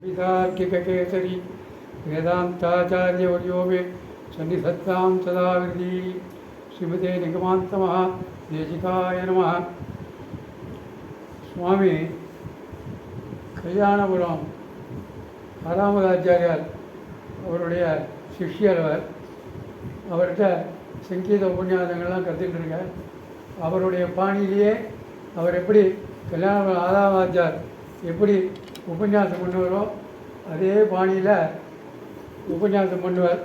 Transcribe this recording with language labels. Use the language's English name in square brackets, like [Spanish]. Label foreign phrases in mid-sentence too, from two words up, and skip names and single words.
[Sanskrit] वितार्किककेसरी वेदान्ताचार्यवर्यो मे सन्निधत्तां सदाविधि श्रीमते निगमान्तमहादेशिकाय नमः. [Tamil] சுவாமி கல்யாணபுரம் ஆறாமதாச்சாரியார் அவருடைய சிஷ்யர் அவர்கிட்ட சங்கீத உபன்யாசங்கள்லாம் கற்றுக்கிட்டு இருக்கார். அவருடைய பாணியிலேயே அவர் எப்படி கல்யாணபுரம் ஆறாமதாச்சார் எப்படி உபன்யாசம் பண்ணுவாரோ அதே பாணியில் உபன்யாசம் பண்ணுவார்.